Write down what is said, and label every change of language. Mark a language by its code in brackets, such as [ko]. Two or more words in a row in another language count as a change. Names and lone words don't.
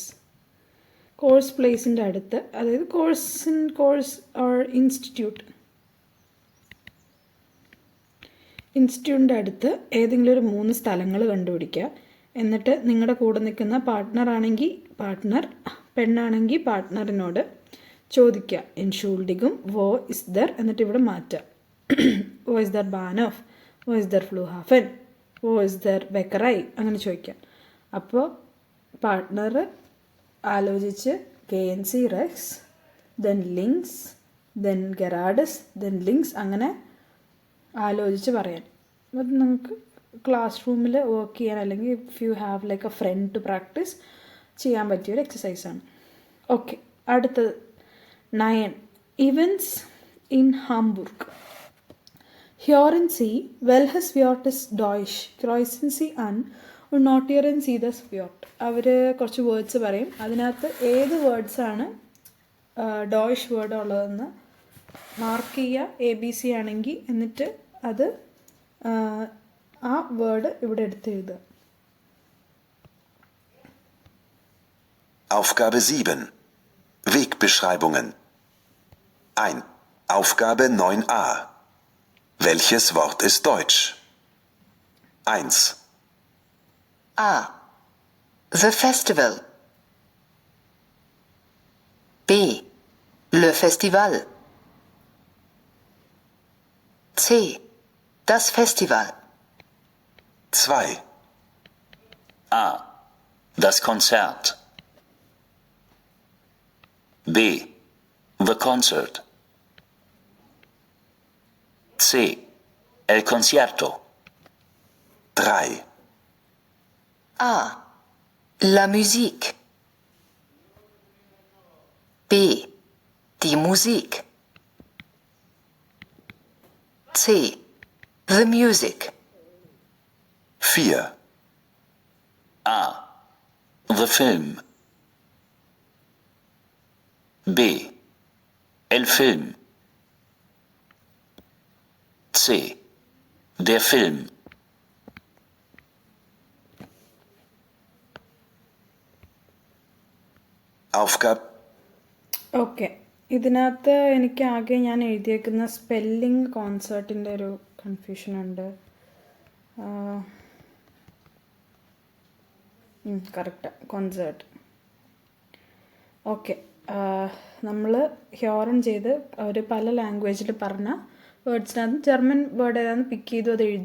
[ml] കോഴ്സ് പ്ലേസിൻ്റെ അടുത്ത്, അതായത് കോഴ്സ് ഓർ ഇൻസ്റ്റിറ്റ്യൂട്ടിൻ്റെ അടുത്ത് ഏതെങ്കിലും ഒരു 3 സ്ഥലങ്ങൾ കണ്ടുപിടിക്കുക. എന്നിട്ട് നിങ്ങളുടെ കൂടെ നിൽക്കുന്ന പാർട്ട്ണറാണെങ്കിൽ പാർട്ട്ണർ, പെണ്ണാണെങ്കിൽ പാർട്ട്ണറിനോട് ചോദിക്കുക. [de] Entschuldigung, wo ist der, [ml] എന്നിട്ട് ഇവിടെ മാറ്റുക. [de] Wo ist der Bahnhof? Wo ist der Flughafen? Wo ist der Bäckerei? [ml] അങ്ങനെ ചോദിക്കാം. അപ്പോൾ പാർട്ട്ണർ ആലോചിച്ച് [de] gehen Sie rechts, then links, dann geradeaus, dann links, [ml] അങ്ങനെ ആലോചിച്ച് പറയാൻ. അത് നിങ്ങൾക്ക് ക്ലാസ് റൂമിൽ വർക്ക് ചെയ്യാൻ അല്ലെങ്കിൽ [en] if you have like a friend to practice [ml] ചെയ്യാൻ പറ്റിയൊരു എക്സസൈസാണ്. ഓക്കെ, അടുത്തത് 9. [en] Events in Hamburg. [de] Hören Sie, welches Wort ist Deutsch? Kreuzen Sie an und notieren Sie das Wort. [ml] അവർ കുറച്ച് വേർഡ്സ് പറയും, അതിനകത്ത് ഏത് വേർഡ്സാണ് ഡോയ്ഷ് വേർഡ് ഉള്ളതെന്ന് മാർക്ക് ചെയ്യുക, ABC ആണെങ്കിൽ. എന്നിട്ട് അത് ആ വേർഡ് ഇവിടെ എടുത്തെഴുതുക. [de] Aufgabe 7. Wegbeschreibungen. 1. Aufgabe 9a. Welches Wort ist Deutsch? 1. [en] A. The festival. [fr] B. Le festival. [de] C. Das Festival. 2. A. Das Konzert. [en] B. The concert. [es] C. El concierto. [de] 3. [fr] A. La musique. [de] B. Die Musik. [en] C. The music. [de] 4. [en] A. The film. [es] B. El film. [de] C. Der Film. Aufgabe. [ml] ഓക്കെ, ഇതിനകത്ത് എനിക്ക് ആകെ ഞാൻ എഴുതിയേക്കുന്ന സ്പെല്ലിംഗ് കോൺസേർട്ടിൻ്റെ ഒരു കൺഫ്യൂഷനുണ്ട്. കറക്റ്റ്, കോൺസേർട്ട്. ഓക്കെ, നമ്മൾ ഹ്യോറൻ ചെയ്ത് അവർ പല ലാംഗ്വേജിൽ പറഞ്ഞ വേർഡ്സിനകത്ത് ജർമ്മൻ വേർഡ് ഏതാണെന്ന് പിക്ക് ചെയ്തു, അത് എഴുതി.